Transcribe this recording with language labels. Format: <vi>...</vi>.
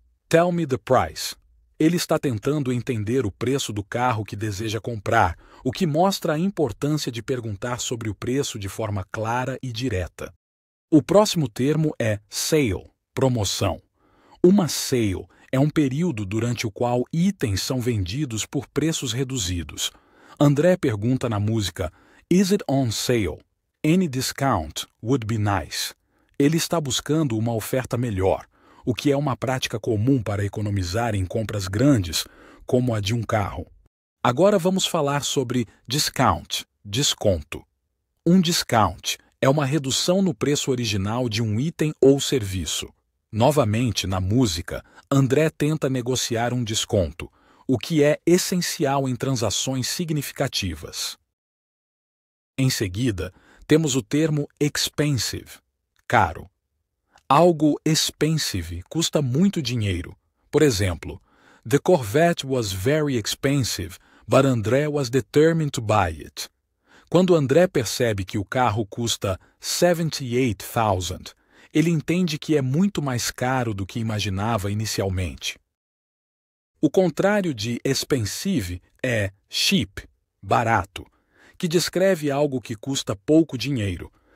<en>Tell me the price.</en> <pt>Ele está tentando entender o preço do carro que deseja comprar, o que mostra a importância de perguntar sobre o preço de forma clara e direta. O próximo termo é sale, promoção. Uma sale é um período durante o qual itens são vendidos por preços reduzidos. André pergunta na música</pt> <en>Is it on sale? Any discount would be nice.</en> <pt>Ele está buscando uma oferta melhor, o que é uma prática comum para economizar em compras grandes, como a de um carro. Agora vamos falar sobre discount, desconto. Um discount é uma redução no preço original de um item ou serviço. Novamente, na música, André tenta negociar um desconto, o que é essencial em transações significativas. Em seguida, temos o termo expensive, caro. Algo expensive custa muito dinheiro. Por exemplo,</pt> <en>"The Corvette was very expensive, but André was determined to buy it."</en> <pt>Quando André percebe que o carro custa $78,000, ele entende que é muito mais caro do que imaginava inicialmente. O contrário de expensive é cheap, barato, que descreve algo que custa pouco dinheiro.</pt>